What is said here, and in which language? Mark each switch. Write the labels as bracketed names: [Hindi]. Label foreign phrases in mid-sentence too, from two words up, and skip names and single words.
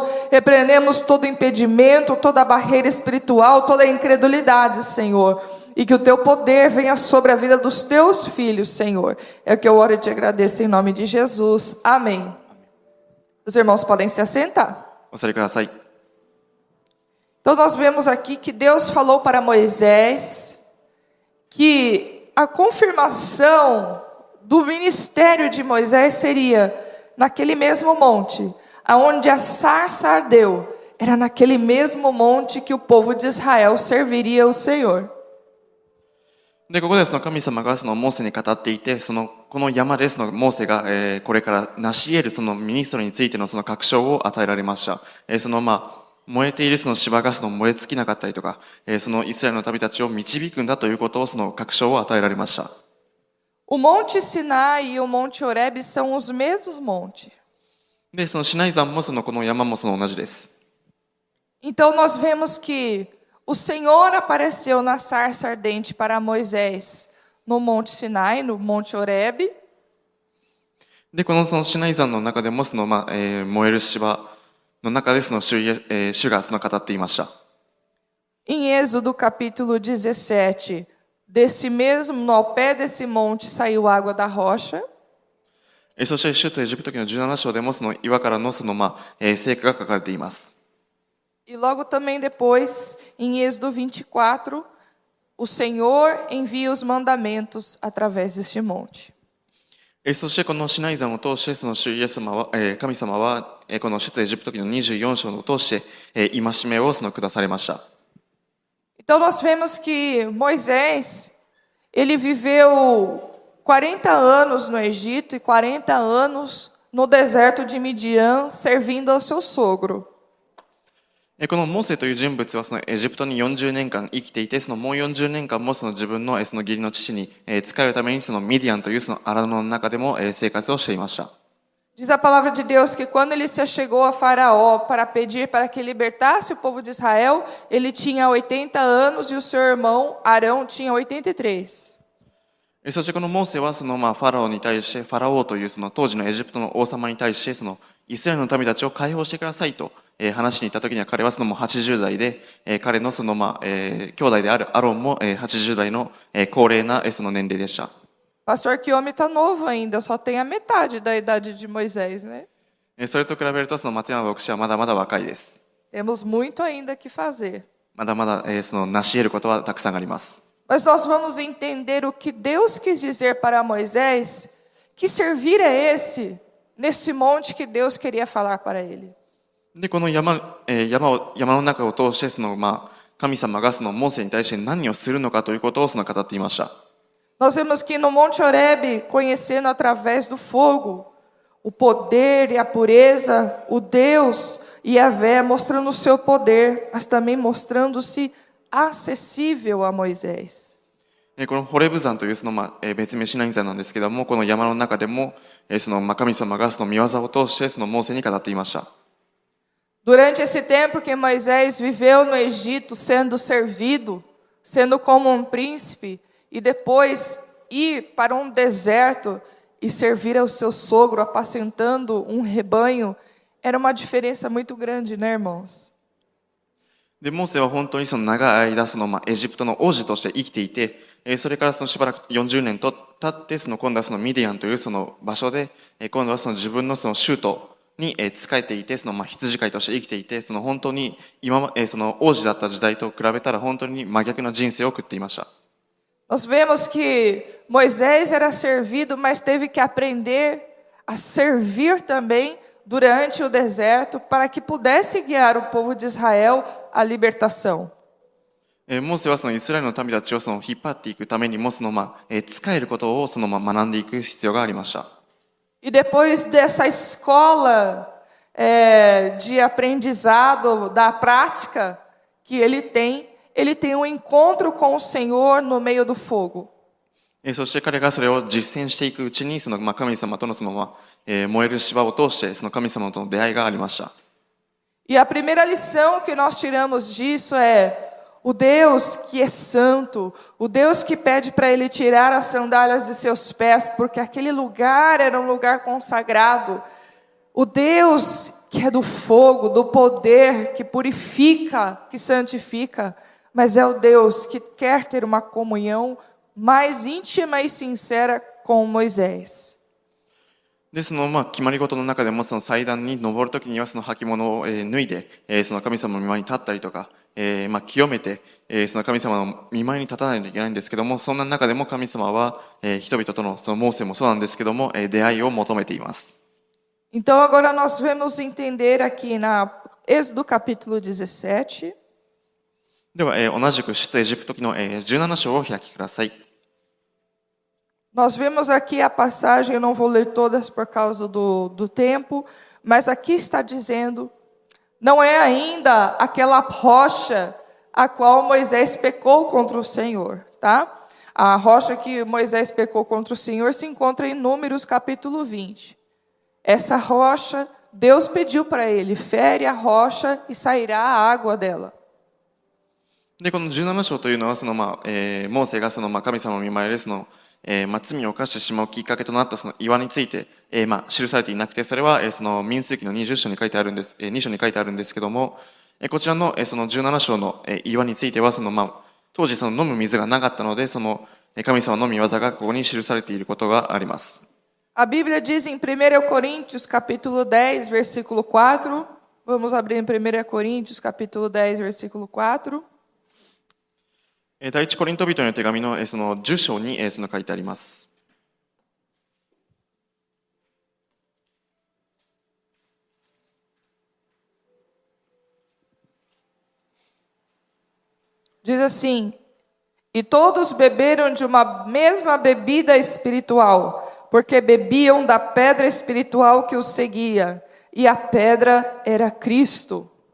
[Portuguese] Repreendemos todo o impedimento, toda a barreira espiritual, toda a incredulidade, Senhor. E que o teu poder venha sobre a vida dos teus filhos, Senhor. É o que eu oro e te agradeço em nome de Jesus. Amém. Os irmãos podem se assentar. [Japanese] お座りください。 [Portuguese] Então nós vemos aqui que Deus falou para Moisés que a confirmação do ministério de Moisés seria naquele mesmo monte, aonde a sarça ardeu, era naquele mesmo monte que o povo de Israel serviria ao Senhor. [Japanese] で、ここで神様がモーセに語っていて、この山でモーセが、これから成し得るミニストリーについての確証を与えられました。燃えている芝が燃え尽きなかったりとか、イスラエルの民たちを導くんだということを確証を与えられました。 [Portuguese] O Monte Sinai e o Monte Horebe são os mesmos montes. [Japanese] で、シナイ山もこの山も同じです。 [Portuguese] Então nós vemos que o Senhor apareceu na sarça ardente para Moisés no Monte Sinai, no Monte Horebe. [Japanese] で、このシナイ山の中でも燃える芝の中で主が語っていました。 [Portuguese] Em Êxodo capítulo 17, ao pé desse monte saiu água da rocha. [Japanese] そして出エジプト記の17章でも岩からの聖句が書かれています。 [Portuguese] E logo também depois, em Êxodo 24, o Senhor envia os mandamentos através deste monte. [Japanese] そしてこのシナイ山を通して主イエス様は、神様はこの出エジプト記の24章を通して戒めを下されました。 [Portuguese] Então nós vemos que Moisés, ele viveu 40 anos no Egito e 40 anos no deserto de Midian, servindo ao seu sogro. [Japanese] このモーセという人物はエジプトに40年間生きていて、もう40年間も自分の義理の父に仕えるためにミディアンという荒野の中でも生活をしていました。 [Portuguese] Diz a palavra de Deus que quando ele se achegou a Faraó para pedir para que libertasse o povo de Israel, ele tinha 80 anos e o seu irmão Arão tinha 83. [Japanese] そしてこのモーセはファラオに対して、ファラオという当時のエジプトの王様に対してイスラエルの民たちを解放してくださいと話しに行った時には、彼はもう80代で、彼の兄弟であるアロンも80代の高齢な年齢でした。 [Portuguese] Pastor, que homem está novo ainda, só tem a metade da idade de Moisés, né? [Japanese] それと比べると松山牧師はまだまだ若いです。 [Portuguese] Temos muito ainda que fazer. [Japanese] まだまだ成し得ることはたくさんあります。 [Portuguese] Mas nós vamos entender o que Deus quis dizer para Moisés, que servir é esse, nesse monte que Deus queria falar para ele. [Japanese] で、この山の中を通して神様がモーセに対して何をするのかということを語っていました。 [Portuguese] Nós vemos que no Monte Horebe, conhecendo através do fogo o poder e a pureza, o Deus Yahvé mostrando o seu poder, mas também mostrando-se acessível a Moisés. [Japanese] このホレブ山というその別名シナイ山なんですけども、この山の中でもその神様がその御業を通してそのモーセに語っていました。 [Portuguese] Durante esse tempo que Moisés viveu no Egito sendo servido, sendo como um príncipe, e depois ir para um deserto e servir ao seu sogro apacentando um rebanho, era uma diferença muito grande, né, irmãos? [Japanese] で、モーセは本当にその長い間そのエジプトの王子として生きていて、それからそのしばらく40年と経って、その今度はそのミディアンというその場所で、今度はその自分のその州都に仕えていて、その羊飼いとして生きていて、その本当にその王子だった時代と比べたら本当に真逆な人生を送っていました。 [Portuguese] Nós vemos que Moisés era servido, mas teve que aprender a servir também durante o deserto para que pudesse guiar o povo de Israel à libertação. [Japanese] モーセはそのイスラエルの民たちをその引っ張っていくためにもその仕えることをその学んでいく必要がありました。 [Portuguese] E depois dessa escola de aprendizado da prática que ele tem um encontro com o Senhor no meio do fogo. [Japanese] そして彼がそれを実践していくうちにその神様とのその燃える芝を通してその神様との出会いがありました。 [Portuguese] E a primeira lição que nós tiramos disso é o Deus que é santo, o Deus que pede para ele tirar as sandálias de seus pés, porque aquele lugar era um lugar consagrado. O Deus que é do fogo, do poder, que purifica, que santifica, mas é o Deus que quer ter uma comunhão mais íntima e sincera com Moisés. [Japanese] で、その決まり事の中でもその祭壇に登るときにはその履物を脱いで、その神様の御前に立ったりとか、清めて、その神様の御前に立たないといけないんですけども、そんな中でも神様は人々とのそのモーセもそうなんですけども、出会いを求めています。 [Portuguese] Então agora nós vamos entender aqui na Êxodo capítulo 17. [Japanese] では、同じく出エジプト記の17章を開きください。 [Portuguese] Nós vemos aqui a passagem, eu não vou ler todas por causa do tempo, mas aqui está dizendo, não é ainda aquela rocha a qual Moisés pecou contra o Senhor, tá? A rocha que Moisés pecou contra o Senhor se encontra em Números capítulo 20. Essa rocha, Deus pediu para ele, fere a rocha e sairá a água dela. [Japanese] で、この17章というのはそのモーセがその神様の御前でその罪を犯してしまうきっかけとなったその岩について、記されていなくて、それはその民数記の20章に書いてあるんです、2章に書いてあるんですけども、こちらのその17章の岩についてはその当時その飲む水がなかったので、その神様の御業がここに記されていることがあります。 [Portuguese] A Bíblia diz em 1 Coríntios capítulo 10, versículo 4. Vamos abrir em 1 Coríntios capítulo 10, versículo 4. [Japanese] 第一コリント人の手紙のその10章にその書いてあります。 [Portuguese] Diz assim: E todos beberam de uma mesma bebida espiritual, porque bebiam da pedra espiritual que os seguia, e a pedra era Cristo.